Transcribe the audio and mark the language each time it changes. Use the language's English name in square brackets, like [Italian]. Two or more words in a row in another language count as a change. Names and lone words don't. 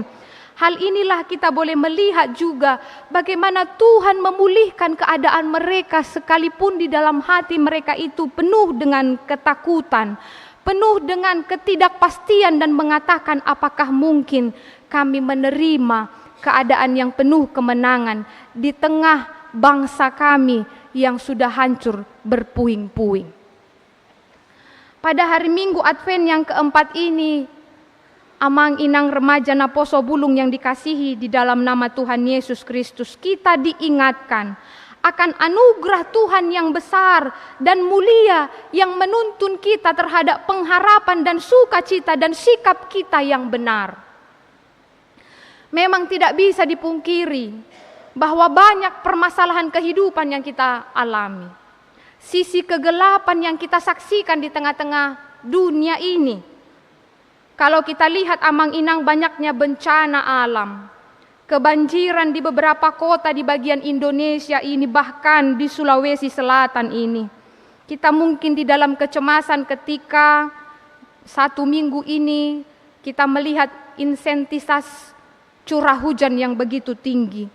[Indonesian] Hal inilah kita boleh melihat juga bagaimana Tuhan memulihkan keadaan mereka sekalipun di dalam hati mereka itu penuh dengan ketakutan, penuh dengan ketidakpastian dan mengatakan apakah mungkin kami menerima keadaan yang penuh kemenangan di tengah bangsa kami yang sudah hancur berpuing-puing. Pada hari Minggu Advent yang keempat ini, amang-inang remaja Naposo Bulung yang dikasihi di dalam nama Tuhan Yesus Kristus, kita diingatkan akan anugerah Tuhan yang besar dan mulia yang menuntun kita terhadap pengharapan dan sukacita dan sikap kita yang benar. Memang tidak bisa dipungkiri bahwa banyak permasalahan kehidupan yang kita alami. Sisi kegelapan yang kita saksikan di tengah-tengah dunia ini. Kalau kita lihat amang-inang banyaknya bencana alam, kebanjiran di beberapa kota di bagian Indonesia ini, bahkan di Sulawesi Selatan ini. Kita mungkin di dalam kecemasan ketika 1 minggu ini kita melihat intensitas curah hujan yang begitu tinggi.